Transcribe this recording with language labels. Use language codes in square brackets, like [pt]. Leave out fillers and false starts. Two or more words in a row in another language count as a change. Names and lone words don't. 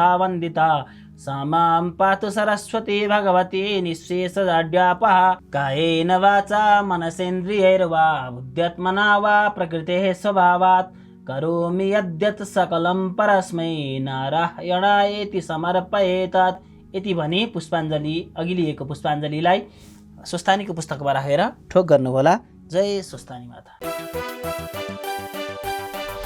[sa] वन्दिता सा मां पातु सरस्वती भगवती निःशेषजाड्यापः कायेन वाचा मनसेन्द्रियैर्वा बुद्ध्यात्मना वा प्रकृतेः स्वभावात् करोमि यद्यत् सकलं परस्मै नारायणायेति समर्पयेत् [ne] यति भनी पुष्पाञ्जली अघि लिएको पुष्पाञ्जलीलाई स्वस्तानीको पुस्तकमा राखेर ठोक गर्नुहोला। जय स्वस्तानी माता।